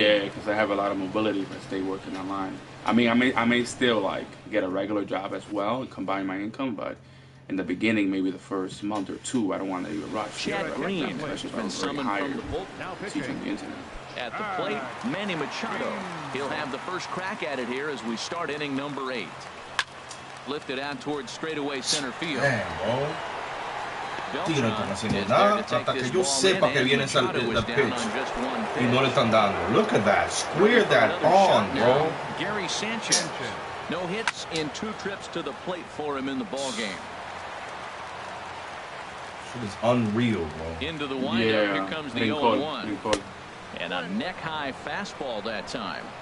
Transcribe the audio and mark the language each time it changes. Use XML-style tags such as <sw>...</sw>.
<en>Yeah, because I have a lot of mobility if I stay working online. I mean, I may still like get a regular job as well and combine my income, but in the beginning, maybe the first month or 2, I don't want to even rush. Chad Green has been summoned from the bullpen. At the plate, Manny Machado. He'll have the first crack at it here as we start inning number 8. Lifted out towards straightaway center field.</en> <es>Damn, Tiro no están haciendo nada hasta que yo sepa que viene</es> <en>the pitch</en> <es>y no le están dando.</es> <en>Look at that, square that on, bro. Gary Sanchez, no hits in 2 trips to the plate for him in the ball game. Shit is unreal, bro. Into the windup, here comes the 0-1, and a neck-high fastball that time.</en>